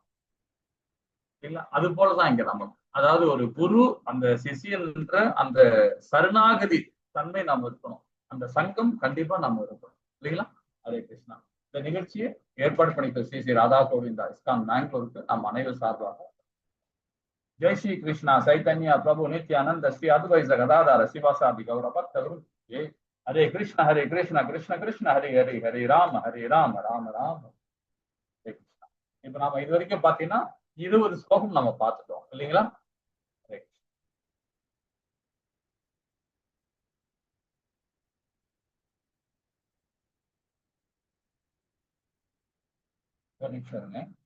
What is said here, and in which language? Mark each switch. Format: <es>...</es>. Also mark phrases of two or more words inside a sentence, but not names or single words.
<ta>இல்ல அது போலதான் இங்க நமக்கு, அதாவது ஒரு குரு அந்த சிஷியன்ற அந்த சரணாகதி தன்மை நாம இருக்கணும். அந்த சங்கம் கண்டிப்பா நாம இருக்கணும் இல்லைங்களா.</ta> <sa>हरे कृष्ण.</sa> <ta>இந்த நிகழ்ச்சியை ஏற்பாடு பண்ணிக்க ஸ்ரீ ஸ்ரீ ராதா கோவிந்தா இஸ்கான் பெங்களூருக்கு நம் அனைவர் சார்பாக</ta> <sa>जय श्री कृष्णा चैतन्य प्रभु नित्यानंद श्री अद्वैत गदाधर शिवासादि गौर भक्तवृंद. हरे कृष्ण कृष्ण कृष्ण हरे हरे हरे राम राम राम हरे कृष्णा.</sa> <ta>இப்ப நாம இது வரைக்கும் பாத்தீங்கன்னா 20 ஸ்லோகம் நம்ம பார்த்துட்டோம் இல்லைங்களா. நிமிஷம்.</ta>